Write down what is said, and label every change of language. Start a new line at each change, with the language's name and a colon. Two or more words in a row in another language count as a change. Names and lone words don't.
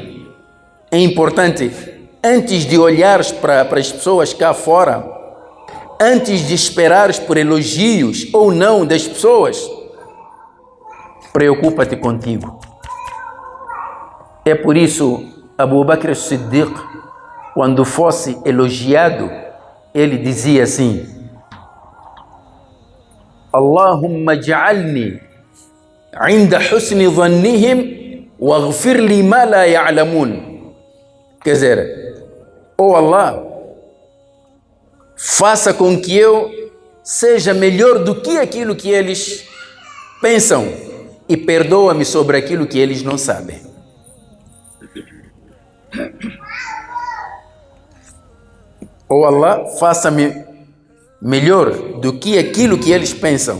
Portuguese: É importante, antes de olhares para as pessoas cá fora, antes de esperares por elogios ou não das pessoas, preocupa-te contigo. É por isso Abu Bakr as-Siddiq, quando fosse elogiado, ele dizia assim:
Arabic: اللهم اجعلني عند حسن ظنهم واغفر لي ما لا يعلمون.
Portuguese: Quer dizer, oh Allah, faça com que eu seja melhor do que aquilo que eles pensam e perdoa-me sobre aquilo que eles não sabem. Oh Allah, faça-me melhor do que aquilo que eles pensam.